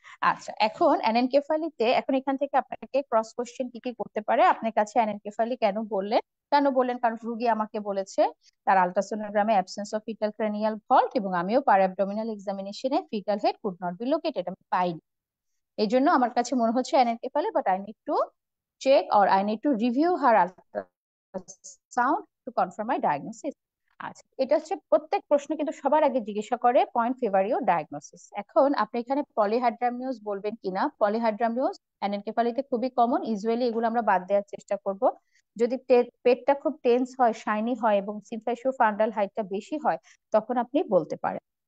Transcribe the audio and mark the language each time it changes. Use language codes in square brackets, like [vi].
[bn] আচ্ছা, এখন অ্যানেনকেফালিতে, এখন এখান থেকে আপনাকে ক্রস কোশ্চেন কি কি করতে পারে, আপনার কাছে অ্যানেনকেফালি কেন বললেন, কারণ রুগী আমাকে বলেছে তার আলট্রাসোনোগ্রামে [en] absence of fetal cranial vault, [bn] এবং আমিও পার abdominal এক্সামিনেশনে [en] fetal head could not be located [bn] আমি পাইনি। এই জন্য আমার কাছে মনে হচ্ছে অ্যানেনকেফালি, [en] But I need to check or I need to review her ultrasound to confirm my diagnosis. [bn] আচ্ছা, এটা হচ্ছে প্রত্যেক প্রশ্ন কিন্তু সবার আগে জিজ্ঞাসা করে পয়েন্ট ফেভারিও ডায়াগনোসিস। এখন আপনি এখানে পলিহাইড্রামিউস বলবেন কিনা, পলিহাইড্রামিউস অ্যানেনকেফালিতে খুবই কমন, ইউজুয়ালি এগুলো আমরা বাদ দেওয়ার চেষ্টা করব। যদি পেটটা খুব টেন্স হয়, শাইনি হয় এবং সিম্ফাইসিও ফান্ডাল হাইটটা বেশি হয়, তখন আপনি বলতে পারেন।